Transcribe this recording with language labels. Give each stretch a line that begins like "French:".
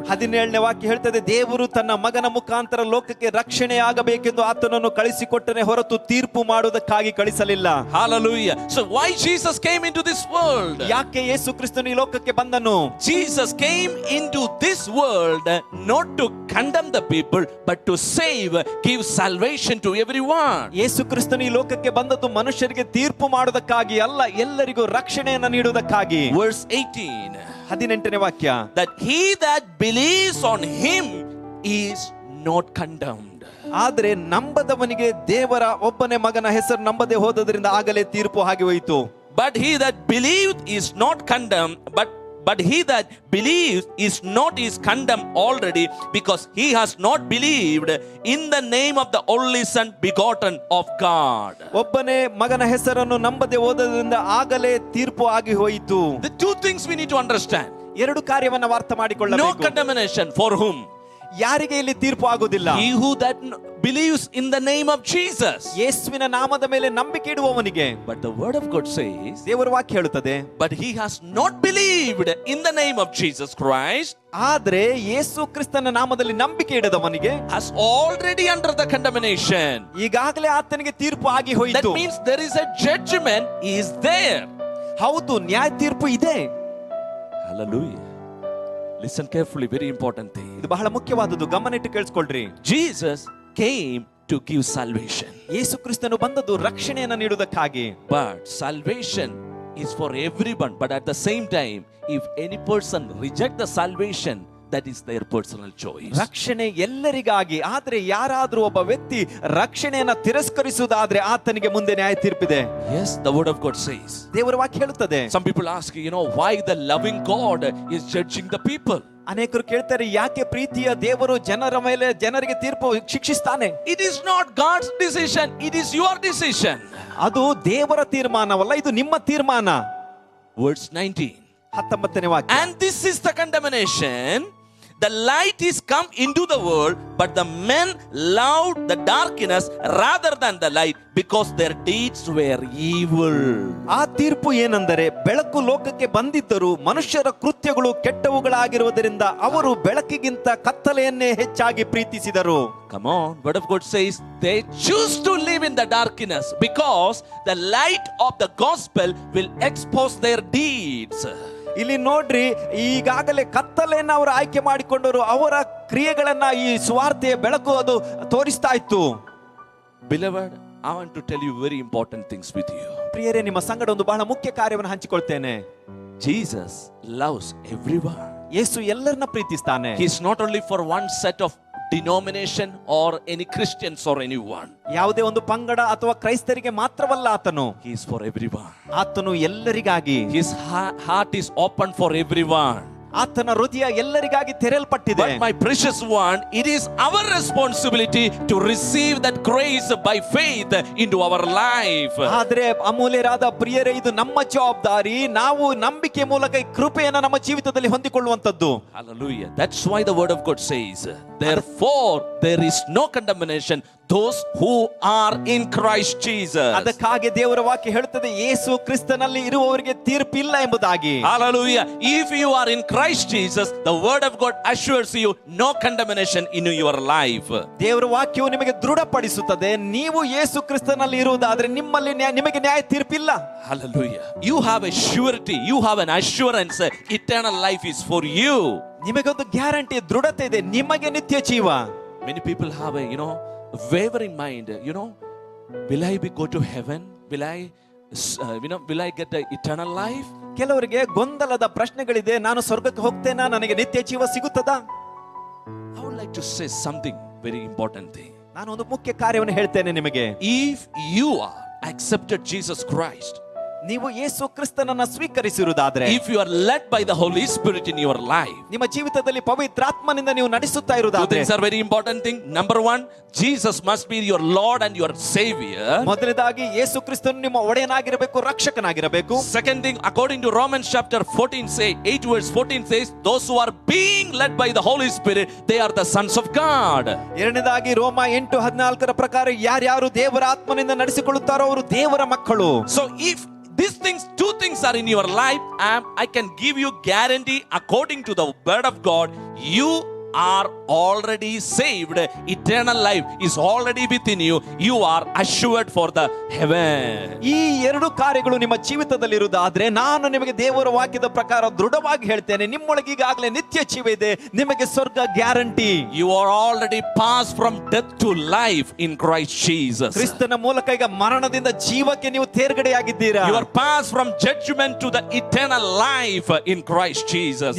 Kannada: 17ನೇ ವಾಕ್ಯ ಹೇಳ್ತದೆ, ದೇವರು ತನ್ನ ಮಗನ ಮುಖಾಂತರ ಲೋಕಕ್ಕೆ ರಕ್ಷಣೆ ಆಗಬೇಕೆಂದು ಆತನನ್ನು ಕಳಿಸಿಕೊಟ್ಟನೆ ಹೊರತು ತೀರ್ಪು ಮಾಡುವುದಕ್ಕಾಗಿ ಕಳಿಸಲಿಲ್ಲ.
English: Hallelujah. So why Jesus came into this world?
Kannada: ಯಾಕೆ ಯೇಸು ಕ್ರಿಸ್ತನು ಈ ಲೋಕಕ್ಕೆ ಬಂದನು?
English: Jesus came into this world not to condemn the people but to save, give salvation to everyone.
Kannada: ಯೇಸು ಕ್ರಿಸ್ತನು ಈ ಲೋಕಕ್ಕೆ ಬಂದದ್ದು ಮನುಷ್ಯರಿಗೆ ತೀರ್ಪು ಮಾಡುವುದಕ್ಕಾಗಿ ಅಲ್ಲ, ಎಲ್ಲರಿಗೂ ರಕ್ಷಣೆಯನ್ನು ನೀಡುವುದಕ್ಕಾಗಿ.
English: Verse 18,
Kannada: 18ನೇ ವಾಕ್ಯ,
English: that he that believes on him is not condemned.
Kannada: ಆದರೆ ನಂಬದವನಿಗೆ ದೇವರ ಒಬ್ಬನೇ ಮಗನ ಹೆಸರು ನಂಬದೆ ಹೋದದರಿಂದ ಆಗಲೇ ತೀರ್ಪು ಹಾಗೆ ಹೋಯಿತು.
English: But he that believed is not condemned, but he that believes is condemned already, because he has not believed in the name of the only son begotten of God.
Kannada: ಒಬ್ಬನೇ ಮಗನ ಹೆಸರನ್ನು ನಂಬದೆ ಹೋದದರಿಂದ ಆಗಲೇ ತೀರ್ಪು ಆಗಿ ಹೋಯಿತು.
English: The two things we need to understand.
Kannada: ಎರಡು ಕಾರ್ಯವನ್ನ ಅರ್ಥ
English: No
Kannada: ಮಾಡಿಕೊಳ್ಳಬೇಕು.
English: condemnation for whom?
Kannada: ಯಾರಿಗೆ ಇಲ್ಲಿ ತೀರ್ಪು ಆಗುವುದಿಲ್ಲ?
English: He who that believes in the name of Jesus.
Kannada: ಯೇಸುವಿನ ನಾಮದ ಮೇಲೆ ನಂಬಿಕೆ ಇಡುವವನಿಗೆ.
English: But the word of God says,
Kannada: ದೇವರ ವಾಕ್ಯ ಹೇಳುತ್ತದೆ,
English: but he has not believed in the name of Jesus Christ,
Kannada: ಆದ್ರೆ ಯೇಸು ಕ್ರಿಸ್ತನ ನಾಮದಲ್ಲಿ ನಂಬಿಕೆ ಇಡದವನಿಗೆ
English: has already under the condemnation.
Kannada: ಈಗಾಗಲೇ ಆತನಿಗೆ ತೀರ್ಪು ಆಗಿ
English: That
Kannada: ಹೋಯಿತು.
English: means there is a judgment is there.
Kannada: ಹೌದು, ನ್ಯಾಯ ತೀರ್ಪು ಇದೆ.
English: Hallelujah. Listen carefully, very important thing.
Kannada: ಇದು ಬಹಳ ಮುಖ್ಯವಾದದ್ದು, ಗಮನಿಟ್ಟು ಕೇಳಿಸ್ಕೊಳ್ರಿ.
English: Jesus came to give salvation.
Kannada: ಯೇಸು ಕ್ರಿಸ್ತನು ಬಂದದ್ದು ರಕ್ಷಣೆಯನ್ನು ನೀಡುವುದಕ್ಕಾಗಿ.
English: But salvation is for everyone. But at the same time, if any person reject the salvation, that is their personal choice.
Kannada: ರಕ್ಷಣೆ ಎಲ್ಲರಿಗಾಗಿ, ಆದ್ರೆ ಯಾರಾದ್ರೂ ಒಬ್ಬ ವ್ಯಕ್ತಿ ರಕ್ಷಣೆಯನ್ನ ತಿರಸ್ಕರಿಸುವುದಾದ್ರೆ ಆತನಿಗೆ ಮುಂದೆ ನ್ಯಾಯ ತೀರ್ಪಿದೆ.
English: Yes, the word of God says.
Kannada: ದೇವರ ವಾಕ್ಯ ಹೇಳುತ್ತದೆ.
English: Some people ask, why the loving God is judging the people.
Kannada: ಅನೇಕರು ಕೇಳ್ತಾರೆ, ಯಾಕೆ ಪ್ರೀತಿಯ ದೇವರು ಜನರಿಗೆ ತೀರ್ಪು ಶಿಕ್ಷಿಸ್ತಾನೆ?
English: It is not God's decision, it is your decision.
Kannada: ಅದು ದೇವರ ತೀರ್ಮಾನವಲ್ಲ, ಇದು ನಿಮ್ಮ ತೀರ್ಮಾನ.
English: Verse 19.
Kannada: 19ನೇ ವಾಕ್ಯ.
English: And this is the condemnation. The light is come into the world, but the men loved the darkness rather than the light, because their deeds were evil.
Kannada: ಆ ತೀರ್ಪು ಏನೆಂದರೆ, ಬೆಳಕು ಲೋಕಕ್ಕೆ ಬಂದಿದ್ದರೂ ಮನುಷ್ಯರ ಕೃತ್ಯಗಳು ಕೆಟ್ಟವುಗಳಾಗಿರುವುದರಿಂದ ಅವರು ಬೆಳಕಿಗಿಂತ ಕತ್ತಲೆಯನ್ನೇ ಹೆಚ್ಚಾಗಿ ಪ್ರೀತಿಸಿದರು.
English: Come on, word of God says they choose to live in the darkness because the light of the gospel will expose their deeds.
Kannada: ಇಲ್ಲಿ ನೋಡ್ರಿ, ಈಗಾಗಲೇ ಕತ್ತಲೆಯನ್ನು ಅವರು ಆಯ್ಕೆ ಮಾಡಿಕೊಂಡರು, ಅವರ ಕ್ರಿಯೆಗಳನ್ನ ಈ ಸುವಾರ್ತೆಯ ಬೆಳಕು ಅದು ತೋರಿಸ್ತಾ ಇತ್ತು.
English: Beloved, I want to tell you very important things with you.
Kannada: ಪ್ರಿಯರೇ, ನಿಮ್ಮ ಸಂಗಡ ಒಂದು ಬಹಳ ಮುಖ್ಯ ಕಾರ್ಯವನ್ನು ಹಂಚಿಕೊಳ್ತೇನೆ.
English: Jesus loves everyone.
Kannada: ಯೇಸು ಎಲ್ಲರನ್ನ ಪ್ರೀತಿಸ್ತಾನೆ.
English: He is not only for one set of denomination or any Christians or anyone.
Kannada: ಯಾವುದೇ ಒಂದು ಪಂಗಡ ಅಥವಾ ಕ್ರೈಸ್ತರಿಗೆ ಮಾತ್ರವಲ್ಲ ಆತನು.
English: He is for everyone.
Kannada: ಆತನು ಎಲ್ಲರಿಗಾಗಿ.
English: His heart is open for everyone.
Kannada: ಆತನ ಹೃದಯ ಎಲ್ಲರಿಗಾಗಿ ತೆರೆಯಲ್ಪಟ್ಟಿದೆ.
English: But my precious one, it is our responsibility to receive that grace by faith into our life.
Kannada: ಆದರೆ ಅಮೂಲ್ಯರಾದ ಪ್ರಿಯರೇ, ಇದು ನಮ್ಮ ಜವಾಬ್ದಾರಿ. ನಾವು ನಂಬಿಕೆ ಮೂಲಕ ಈ ಕೃಪೆಯನ್ನು ನಮ್ಮ ಜೀವಿತದಲ್ಲಿ ಹೊಂದಿಕೊಳ್ಳುವಂತದ್ದು.
English: Hallelujah. That's why the word of God says, therefore there is no condemnation those who are in Christ Jesus.
Kannada: ಅದಕ್ಕಾಗಿ ದೇವರ ವಾಕ್ಯ ಹೇಳುತ್ತದೆ, ಯೇಸು ಕ್ರಿಸ್ತನಲ್ಲಿ ಇರುವವರಿಗೆ ತೀರ್ಪಿಲ್ಲ ಎಂಬುದಾಗಿ.
English: Hallelujah. If you are in Christ Jesus, the word of God assures you no condemnation in your life.
Kannada: ದೇವರ ವಾಕ್ಯವು ನಿಮಗೆ ದೃಢಪಡಿಸುತ್ತದೆ, ನೀವು ಯೇಸು ಕ್ರಿಸ್ತನಲ್ಲಿ ಇರುವುದಾದರೆ ನಿಮಗೆ ನ್ಯಾಯ ತೀರ್ಪಿಲ್ಲ.
English: Hallelujah. You have a surety, you have an assurance, eternal life is for you.
Kannada: ನಿಮಗೊಂದು guarantee, ದೃಢತೆ ಇದೆ, ನಿಮಗೆ ನಿತ್ಯ ಜೀವ.
English: Many people have a wavering mind, will I go to heaven? Will I get the eternal life?
Kannada: ಕೆಲವರಿಗೆ ಗೊಂದಲದ ಪ್ರಶ್ನೆಗಳಿದೆ, ನಾನು ಸ್ವರ್ಗಕ್ಕೆ ಹೋಗ್ತೇನಾ, ನನಗೆ ನಿತ್ಯ ಜೀವ ಸಿಗುತ್ತದಾ?
English: I would like to say something very important thing.
Kannada: ನಾನು ಒಂದು ಮುಖ್ಯ ಕಾರ್ಯವನ್ನು ಹೇಳ್ತೇನೆ ನಿಮಗೆ.
English: If you are accepted Jesus Christ,
Kannada: ನೀವು ಯೇಸು ಕ್ರಿಸ್ತನನ್ನ ಸ್ವೀಕರಿಸಿರುವುದಾದ್ರೆ,
English: if you are led by the Holy Spirit in your life,
Kannada: ನಿಮ್ಮ ಜೀವಿತದಲ್ಲಿ ಪವಿತ್ರಾತ್ಮನಿಂದ ನೀವು ನಡೆಸುತ್ತಾ
English: two
Kannada: ಇರುವುದಾದ್ರೆ,
English: things are very important thing. Number one, Jesus must be your Lord and your Savior.
Kannada: ಮೊದಲನೇದಾಗಿ ಯೇಸು ಕ್ರಿಸ್ತನು ನಿಮ್ಮ ಒಡೆಯನಾಗಿರಬೇಕು, ರಕ್ಷಕನಾಗಿರಬೇಕು.
English: Second thing, according to Romans chapter 8 verse 14 says, those who are being led by the Holy Spirit, they are the sons of God.
Kannada: ಎರಡನೇದಾಗಿ ರೋಮ 8:14 ಪ್ರಕಾರ ಯಾರ್ಯಾರು ದೇವರ ಆತ್ಮನಿಂದ ನಡೆಸಿಕೊಳ್ಳುತ್ತಾರೋ ಅವರು ದೇವರ ಮಕ್ಕಳು.
English: So if these things, two things are in your life, I can give you guarantee according to the word of God, you are already saved. Eternal life is already within you. You are assured for the heaven.
Kannada: ಈ ಎರಡು ಕಾರ್ಯಗಳು ನಿಮ್ಮ ಜೀವಿತದಲ್ಲಿ ಇರುವುದಾದ್ರೆ, ನಾನು ನಿಮಗೆ ದೇವರ ವಾಕ್ಯದ ಪ್ರಕಾರ ದೃಢವಾಗಿ ಹೇಳ್ತೇನೆ, ನಿಮ್ಮೊಳಗೆ ಈಗಾಗಲೇ ನಿತ್ಯ ಜೀವ ಇದೆ, ನಿಮಗೆ ಸ್ವರ್ಗ guarantee.
English: You are already passed from death to life in Christ Jesus.
Kannada: ಕ್ರಿಸ್ತನ ಮೂಲಕ ಈಗ ಮರಣದಿಂದ ಜೀವಕ್ಕೆ ನೀವು ತೇರ್ಗಡೆಯಾಗಿದ್ದೀರಾ.
English: You are passed from judgment to the eternal life in Christ Jesus.